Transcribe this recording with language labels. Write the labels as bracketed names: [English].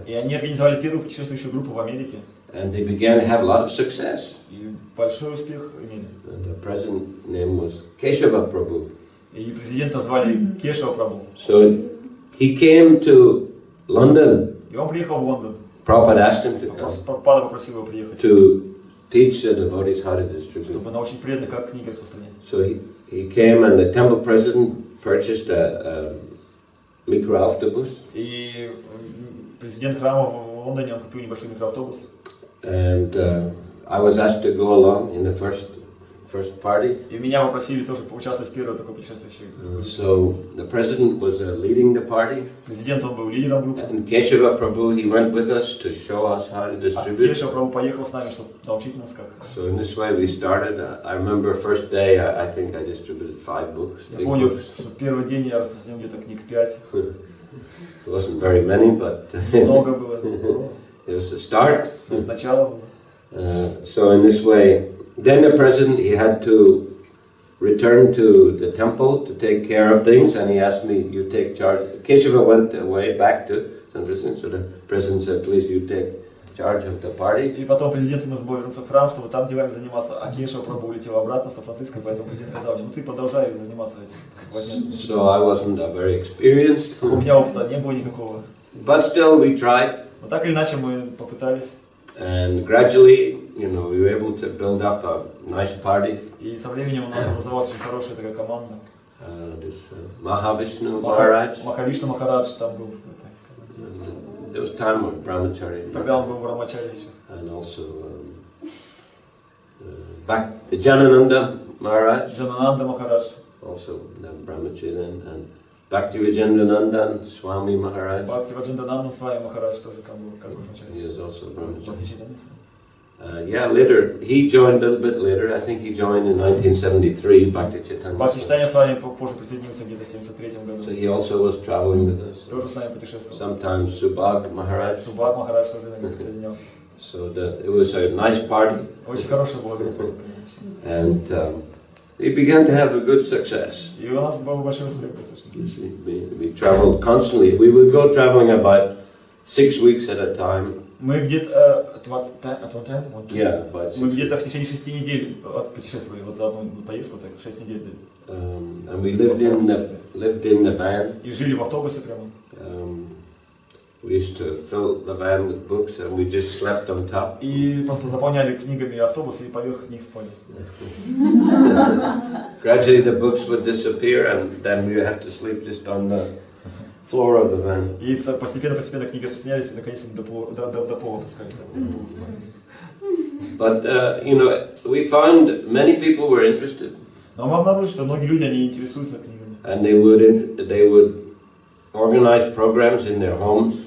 [Russian] И они организовали первую путешествующую группу в Америке. [English] And they began to have a lot of success. [Russian] И большой успех имели. [English] And the present name was Keshava Prabhu. [Russian] И президента звали Кешава Прабху. [English] So he came to London. [Russian] И он приехал в Лондон. [English] Prabhupada asked him to come. [Russian] Прабхупада попросил его приехать. [English] To teach the devotees how to distribute. [Russian] Чтобы научить преданных, как книги распространять. [English] So he came, and the temple president purchased a microautobus. [Russian] И президент храма в Лондоне, он купил небольшой микроавтобус. [English] And I was asked to go along in the first party. [Russian] И меня попросили тоже поучаствовать в первой такой путешествующей. [English] So the president was leading the party. [Russian] Президент, он был лидером группы. [English] And Keshava Prabhu, he went with us to show us how to distribute. [Russian] Кешава Прабху поехал с нами, чтобы научить нас как. [English] So in this way we started. I remember first day, I think I distributed 5 books. [Russian] Я помню, что в первый день я распространил где-то книг 5. [English] It wasn't very many, but [Russian] Много было. [English] it was a start. [Russian] Сначала было. [English] So in this way, then the president, he had to return to the temple to take care of things, and he asked me, you take charge. Keshava went away back to San Francisco, so the president said, please, you take charge of the party. [Russian] И потом президенту нужно было вернуться в храм, чтобы там делами заниматься, а Кешава Прабху улетел обратно в Сан-Франциско, поэтому президент сказал мне, ну ты продолжай заниматься этим. [English] So I wasn't very experienced. [Russian] У меня опыта не было никакого. [English] But still we tried. [Russian] Но так или иначе мы попытались. [English] And gradually, we were able to build up a nice party. [Russian] И со временем у нас образовалась очень хорошая такая команда. [English] This Mahavishnu Maharaj. [Russian] Махавишну Махарадж там был в этой команде. [English] There was time when Brahmachari. [Russian] Тогда он был Брамачари еще. [English] And also back to Janananda Maharaj. [Russian] Джанананда Махарадж. [English] Also Brahmachari then, and Bhakti Vijendranandan Swami Maharaj. [Russian] Бхакти Ваджандананда Свами Махарадж тоже там был как Брамачари. [English] He is also Brahmachari. [Russian] Бхакти [English] Yeah, later. He joined a little bit later. I think he joined in 1973, Bhakti Chaitanya. [Russian] Бхакти Чайтанья с вами позже присоединился где-то в 73 году. [English] So he also was traveling with us. [Russian] Тоже с нами путешествовал. [English] Sometimes Subhag Maharaj. [Russian] Субхаг Махарадж тоже иногда присоединялся. [English] So it was a nice party. [Russian] Очень хорошая была группа. [English] And we began to have a good success. [Russian] И у нас был большой успех достаточно. [English] We traveled constantly. We would go traveling about 6 weeks at a time. [Russian] Мы где-то [English] Yeah, about 6 [Russian] мы где-то в течение 6 недель путешествовали вот за одну поездку, так 6 недель. [English] And we lived in the van. [Russian] И жили в автобусе прямо. [English] We used to fill the van with books, and we just slept on top. [Russian] И просто заполняли книгами автобус и поверх них спали. [English] Gradually the books would disappear, and then we would have to sleep just on the floor of the van. [Russian] И постепенно книги распространялись, и наконец до пола опускались. [English] But we found many people were interested. [Russian] Но мы обнаружили, что многие люди они интересуются книгами. [English] And they would organize programs in their homes.